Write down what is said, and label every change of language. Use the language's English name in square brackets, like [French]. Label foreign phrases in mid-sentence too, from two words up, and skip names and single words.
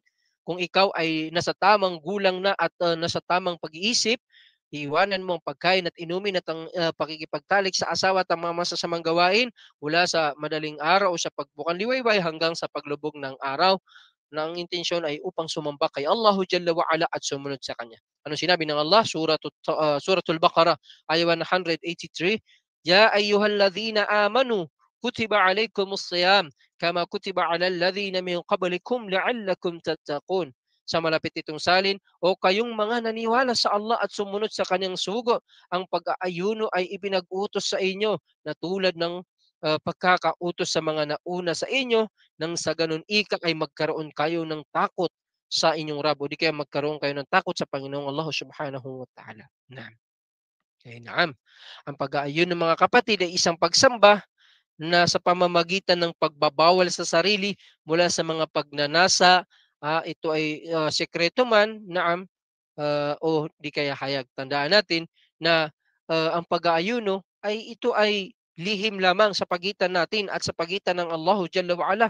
[Filipino] Kung ikaw ay nasa tamang gulang na at nasa tamang pag-iisip, iiwanan mo ang pagkain at inumin at ang pakikipagtalik sa asawa at ang mga masasamang gawain mula sa madaling araw o sa pagbukang liwayway hanggang sa paglubog ng araw, na ang intensyon ay upang sumamba kay [Arabic] الله جل وعلا [Filipino] at sumunod sa Kanya. Ano sinabi ng Allah? Suratul Baqarah, ayah 183, [Arabic] يا أيها الذين آمنوا كتب عليكم الصيام كما كتب على الذين من قبلكم لعلكم تتقون. [Filipino] Sa malapit itong salin, o kayong mga naniwala sa Allah at sumunod sa kanyang sugo, ang pag-aayuno ay ipinag-utos sa inyo na tulad ng pagkakautos sa mga nauna sa inyo, nang sa ganun ika ay magkaroon kayo ng takot sa inyong Rab, o di kaya magkaroon kayo ng takot sa Panginoong Allah [Arabic] سبحانه وتعالى. [Filipino] Naam. Ay, naam. Ang pag-aayon ng mga kapatid ay isang pagsamba na sa pamamagitan ng pagbabawal sa sarili mula sa mga pagnanasa, ito ay sekreto man, naam, o di kaya hayag. Tandaan natin na ang pag-aayuno ay ito ay lihim lamang sa pagitan natin at sa pagitan ng [Arabic] الله جل وعلا.